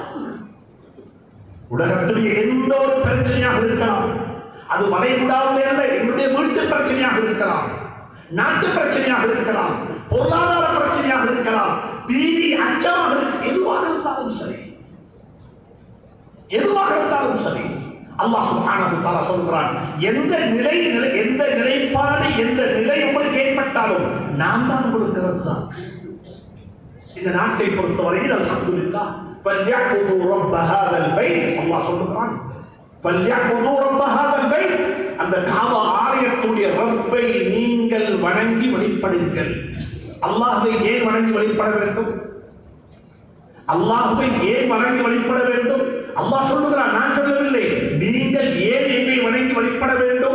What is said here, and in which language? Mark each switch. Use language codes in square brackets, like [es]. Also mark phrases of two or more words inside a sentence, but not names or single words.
[ta] உலகத்துடைய எந்த ஒரு பிரச்சனையாக இருக்கலாம், அது வளைகுடாவிலே அல்ல, என்னுடைய வீட்டு பிரச்சனையாக இருக்கலாம், நாட்டு பிரச்சனையாக இருக்கலாம், பொருளாதார பிரச்சனையாக இருக்கலாம், பீதி அச்சமாக இருக்கலாம், எதுவாக இருந்தாலும் சரி, எதுவாக இருந்தாலும் சரி, [ar] الله سبحانه وتعالى [ta] சொல்கிறான், எந்த நிலைப்பாடு, எந்த நிலை உங்களுக்கு ஏற்பட்டாலும் நான் தான் உங்களுக்கு ரஸாக். இந்த நாட்டை பொறுத்தவரையில் அல்ஹம்துலில்லாஹ் [ar] فليعبدوا رب هذا البيت. [ta] அல்லாஹ் சொல்றான், [ar] فليعبدوا رب هذا البيت. [ta] அந்த காபா ஆலயத்துடைய ரப்பை நீங்கள் வணங்கி வழிபடுங்கள். அல்லாஹ்வை ஏன் வணங்கி வழிபட வேண்டும்? அல்லாஹ்வை ஏன் வணங்கி வழிபட வேண்டும்? அல்லாஹ் சொல்லுகிறான், நான் சொல்லவில்லை. நீங்கள் ஏன் என்னை வணங்கி வழிபட வேண்டும்?